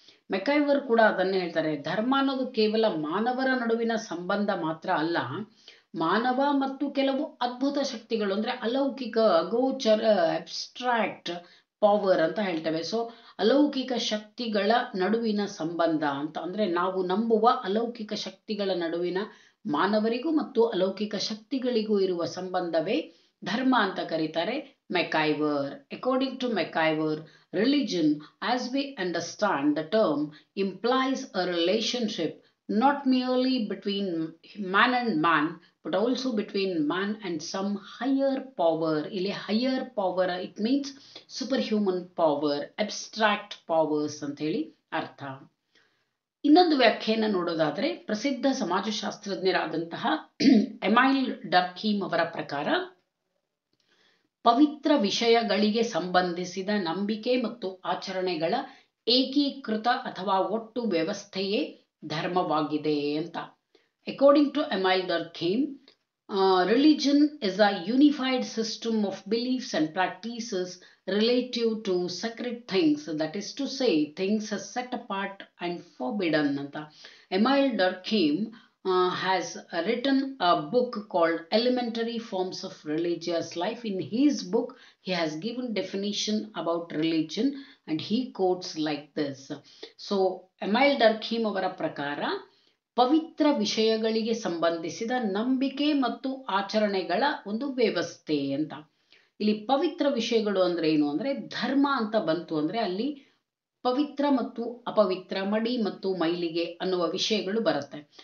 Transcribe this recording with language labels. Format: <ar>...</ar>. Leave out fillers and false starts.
<kn>ಮೆಕೈವರ್ ಕೂಡ ಅದನ್ನೇ ಹೇಳ್ತಾರೆ. ಧರ್ಮ ಅನ್ನೋದು ಕೇವಲ ಮಾನವರ ನಡುವಿನ ಸಂಬಂಧ ಮಾತ್ರ ಅಲ್ಲ, ಮಾನವ ಮತ್ತು ಕೆಲವು ಅದ್ಭುತ ಶಕ್ತಿಗಳು ಅಂದ್ರೆ ಅಲೌಕಿಕ, ಅಗೋಚರ,</kn> <en>abstract power</en> <kn>ಅಂತ ಹೇಳ್ತೇವೆ. ಸೊ ಅಲೌಕಿಕ ಶಕ್ತಿಗಳ ನಡುವಿನ ಸಂಬಂಧ ಅಂತ ಅಂದ್ರೆ ನಾವು ನಂಬುವ ಅಲೌಕಿಕ ಶಕ್ತಿಗಳ ನಡುವಿನ ಮಾನವರಿಗೂ ಮತ್ತು ಅಲೌಕಿಕ ಶಕ್ತಿಗಳಿಗೂ ಇರುವ ಸಂಬಂಧವೇ ಧರ್ಮ ಅಂತ ಕರೀತಾರೆ ಮೆಕೈವರ್.</kn> <en>According to McIver, religion, as we understand the term, implies a relationship not merely between man and man, but also between man and some higher power.</en> <kn>ಇಲ್ಲಿ</kn> <en>higher power, it means superhuman power, abstract powers</en> <kn>ಅಂತ ಹೇಳಿ ಅರ್ಥ. ಇನ್ನೊಂದು ವ್ಯಾಖ್ಯೆಯನ್ನು ನೋಡೋದಾದ್ರೆ, ಪ್ರಸಿದ್ಧ ಸಮಾಜಶಾಸ್ತ್ರಜ್ಞರಾದಂತಹ Emile ಡರ್ಕೀಮ್ ಅವರ ಪ್ರಕಾರ ಪವಿತ್ರ ವಿಷಯಗಳಿಗೆ ಸಂಬಂಧಿಸಿದ ನಂಬಿಕೆ ಮತ್ತು ಆಚರಣೆಗಳ ಏಕೀಕೃತ ಅಥವಾ ಒಟ್ಟು ವ್ಯವಸ್ಥೆಯೇ ಧರ್ಮವಾಗಿದೆ ಅಂತ.</kn> <en>According to Emile Durkheim, religion is a unified system of beliefs and practices relative to sacred things, that is to say, things set apart and forbidden ಅಂತ. Emile Durkheim has written a book called Elementary Forms of Religious Life. In his book, he has given definition about religion and he quotes like this.</en> <kn>So, Emile ಡರ್ಖೀಮ್ ಅವರ ಪ್ರಕಾರ ಪವಿತ್ರ ವಿಷಯಗಳಿಗೆ ಸಂಬಂಧಿಸಿದ ನಂಬಿಕೆ ಮತ್ತು ಆಚರಣೆಗಳ ಒಂದು ವ್ಯವಸ್ಥೆ ಅಂತ. ಇಲ್ಲಿ ಪವಿತ್ರ ವಿಷಯಗಳು ಅಂದ್ರೆ ಏನು ಅಂದ್ರೆ, ಧರ್ಮ ಅಂತ ಬಂತು ಅಂದ್ರೆ ಅಲ್ಲಿ ಪವಿತ್ರ ಮತ್ತು ಅಪವಿತ್ರ, ಮಡಿ ಮತ್ತು ಮೈಲಿಗೆ ಅನ್ನುವ ವಿಷಯಗಳು ಬರುತ್ತೆ.</kn>